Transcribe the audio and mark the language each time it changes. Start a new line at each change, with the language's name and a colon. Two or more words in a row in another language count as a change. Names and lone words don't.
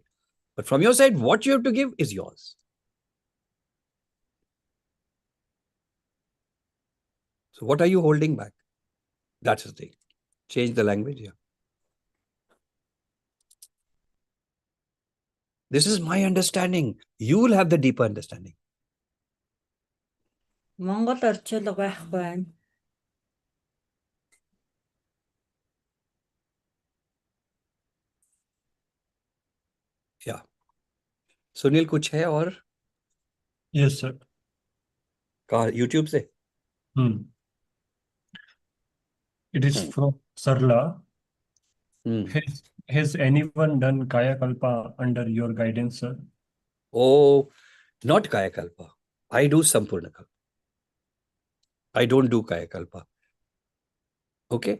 English: But from your side, what you have to give is yours. So what are you holding back? That's the thing. Change the language here. This is my understanding. You will have the deeper understanding.
Mongolian: Монгол орчуулга байхгүй байна.
English: Yeah.
Hindi: सुनील कुछ है और
English: Yes, sir.
Hindi: कहाँ YouTube से?
English: It is from Sarla. Has anyone done Kaya Kalpa under your guidance, sir? Oh, not Kaya Kalpa. I do Sampurna Kalpa. I don't do Kaya Kalpa. Okay.